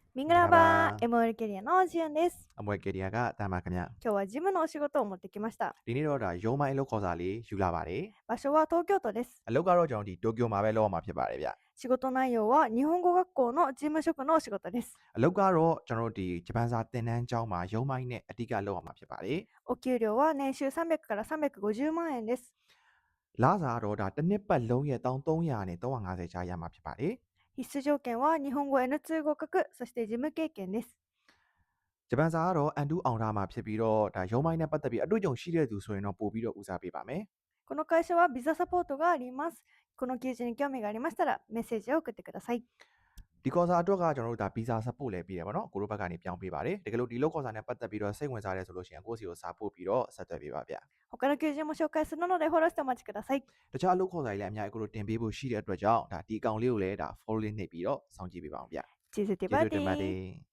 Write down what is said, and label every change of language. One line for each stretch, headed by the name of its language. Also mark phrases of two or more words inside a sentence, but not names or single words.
Japanese: ミングラバー ML キャリアのジアンです。
Burmese: အမွဲကေရီယာကတာမခင်ဗျ
Japanese: 今日はジムのお仕事を持ってきました。
Burmese: ဒီနေ့တော့ဒါရုံးမိုင်းအလုပ်ခေါ်စာလေးယူလာပါတယ်
Japanese: 場所は東京都です。
Burmese: အလုပ်ကတော့ကျွန်တော်ဒီတိုကျိုမှာပဲလုပ်ရမှာဖြစ်ပါတယ်ဗျ
Japanese: 仕事内容は日本語学校の事務職のお仕事です。
Burmese: အလုပ်ကတော့ကျွန်တော်တို့ဒီဂျပန်စာသင်တန်းကျောင်းမှာရုံးမိုင်းနဲ့အတိအကလုပ်ရမှာဖြစ်ပါတယ်
Japanese: お給料は年収300から350万円です。
Burmese: လစာကတော့ဒါတစ်နှစ်ပတ်လုံးရဲ့1300နဲ့350ကြားရမှာဖြစ်ပါတယ်
Japanese: 必須条件は日本語 N2 合格、そして事務経験です。
Burmese: ဂျပန်စာကတော့အန်တူအောင်ထားမှာဖြစ်ပြီးတော့ဒါရုံးမိုင်းနဲ့ပတ်သက်ပြီးအတွေ့အကြုံရှိတဲ့သူဆိုရင်တော့ပို့ပြီးတော့ဦးစားပေးပါမယ်
Japanese: この会社はビザサポートがあります。この記事に興味がありましたらメッセージを送ってください。
Burmese: ဒီခေါ်စာအတွက်ကကျွန်တော်တို့ဒါဗီဇာ support လည်းပေးတယ်ပေါ့နော်ကိုတို့ဘက်ကနေပြောင်းပေးပါတယ်တကယ်လို့ဒီလောက်ခေါ်စာနဲ့ပတ်သက်ပြီးတော့စိတ်ဝင်စားတယ်ဆိုလို့ရှိရင်ကိုယ့်စီကိုစာပို့ပြီးတော့ဆက်သွယ်ပေးပါဗျ
Japanese: 他の求人も紹介するのでフォローしてお待ちください。
Burmese: တခြားအလုပ်ခေါ်စာတွေလည်းအများကြီးကိုတို့တင်ပေးဖို့ရှိတဲ့အတွက်ကြောင့်ဒါဒီအကောင့်လေးကိုလည်းဒါ follow လေးနှိပ်ပြီးတော့စောင့်ကြည့်ပေးပါအောင်ဗျ チーズティ ကျေး バーティ ဇူးတင်ပါတ ー。 ယ်